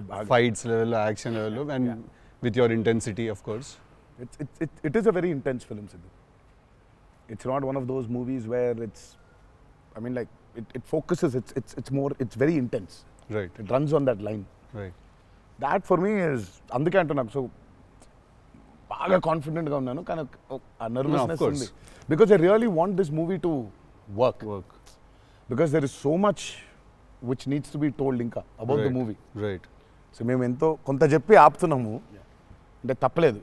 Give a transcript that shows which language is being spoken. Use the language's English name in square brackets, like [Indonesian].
[English] Fights లెవెల్లో, action లెవెల్లో, and with your intensity of course. It is a very intense film, Sidhu. It's not one of those movies where it's, I mean, like it focuses. It's very intense. Right. It runs on that line. Right. That for me is [Telugu] అందుకే అంటున్నాను. So బాగా కాన్ఫిడెంట్గా ఉన్నాను, కానీ ఆ nervousness ఉంది. [English] Because I really want this movie to work. Because there is so much which needs to be told [Telugu] ఇంకా [English] About the movie. Right. [Telugu] So మేము ఎంతో కొంత చెప్పి ఆపుతున్నాము అంటే తప్పలేదు.